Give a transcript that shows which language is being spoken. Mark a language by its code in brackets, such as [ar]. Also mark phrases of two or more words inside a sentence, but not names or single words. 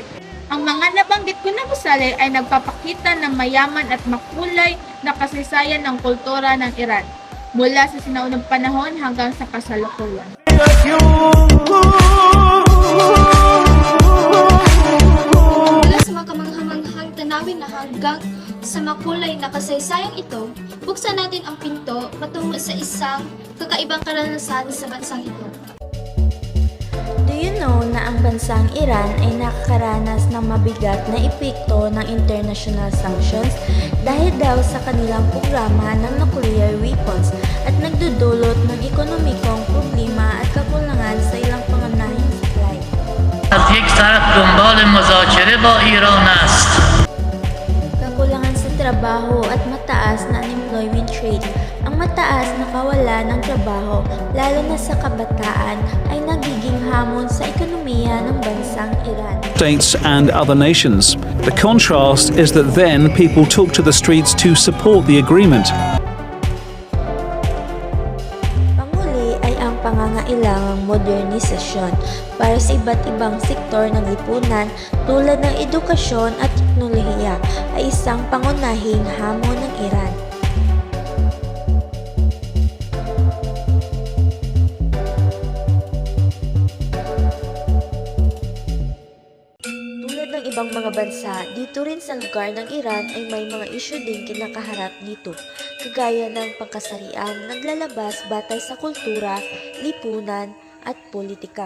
[tl] Ang mga nabanggit ko na gusali ay nagpapakita ng mayaman at makulay na kasaysayan ng kultura ng Iran, mula sa sinaunang panahon hanggang sa kasalukuyan. Mula sa mga kamanghamanghang tanawin na hanggang sa makulay na kasaysayang ito, buksan natin ang pinto patungo sa isang kakaibang karanasan sa bansang ito. [en] Do you know [tl] na ang bansang Iran ay nakakaranas ng mabigat na epekto ng [en] international sanctions [tl] dahil daw sa kanilang programa ng [en] nuclear weapons [tl] at nagdudulot ng ekonomikong problema at kakulangan sa ilang pangunahing supply. [fa] از یک طرف دنبال مذاکره با ایران است. [tl] Kakulangan sa trabaho at mataas na [en] unemployment rate. [tl] Ang mataas na kawalan ng trabaho, lalo na sa kabataan, ay nagiging hamon sa ekonomiya ng bansang Iran. [en] States and other nations. The contrast is that then people took to the streets to support the agreement. [tl] Panguli ay ang pangangailangang modernisasyon para sa iba't ibang sektor ng lipunan tulad ng edukasyon at teknolohiya ay isang pangunahing hamon ng Iran. Tulad ng ibang mga bansa, dito rin sa lugar ng Iran ay may mga isyu din kinakaharap dito, kagaya ng pagkasarian, naglalabas batay sa kultura, lipunan, at politika.